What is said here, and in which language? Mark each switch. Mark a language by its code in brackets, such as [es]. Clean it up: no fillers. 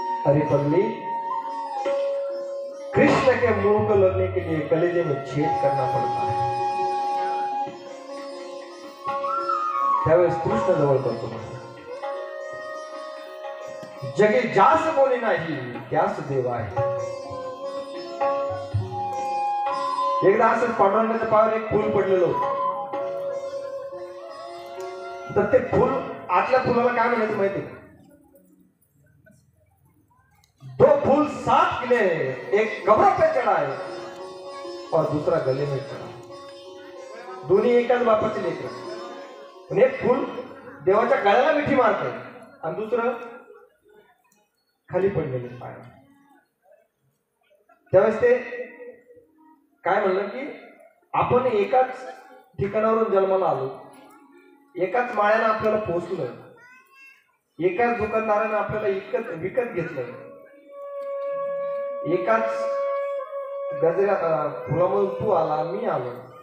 [hi] अरे पगली, कृष्ण के मुंह को लगने के लिए कलेजे में छेद करना पड़ता है. [mr] त्यावेळेस कृष्ण जवळ करतो मला, जगे जास कोणी नाही त्यास देव आहे. एकदा असं पांडुरंगाच्या पायावर एक फूल पडलेलं होतं. तर ते फूल आतल्या फुलाला काय म्हणायचं माहिती? [hi] दो फूल साथ खिले, एक कब्र पे चढ़ा है और दूसरा गले में चढ़ा. [mr] दोन्ही एकाच बापाचे लेकर, पण एक फूल देवाच्या गळ्याला मिठी मारते आणि दुसरं खाली पडलेले पाय. त्यावेळेस ते काय म्हणलं की आपण एकाच ठिकाणावरून जन्माला आलो, एकाच माळ्यानं आपल्याला पोचलं, एकाच दुकानदारानं आपल्याला विकत घेतलं, एकाच गजऱ्या फुलामधून तू आला, मी आलो.